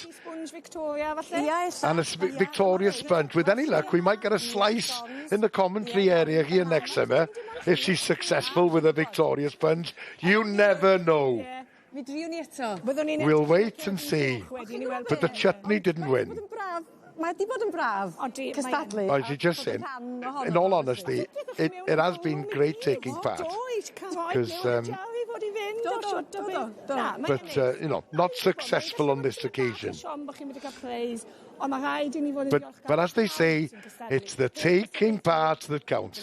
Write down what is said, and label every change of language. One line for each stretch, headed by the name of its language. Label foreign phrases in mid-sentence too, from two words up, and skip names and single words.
English: And a Victoria Sponge. With any luck, we might get a slice in the commentary area here next summer if she's successful with a Victoria Sponge. You never know. We'll wait and see. But the chutney didn't win.
Welsh: Mae di bod yn braf. Cystadlu.
English: As you just said, in all honesty, it has been great taking part. Because, not successful on this occasion. But as they say, it's the taking part that counts.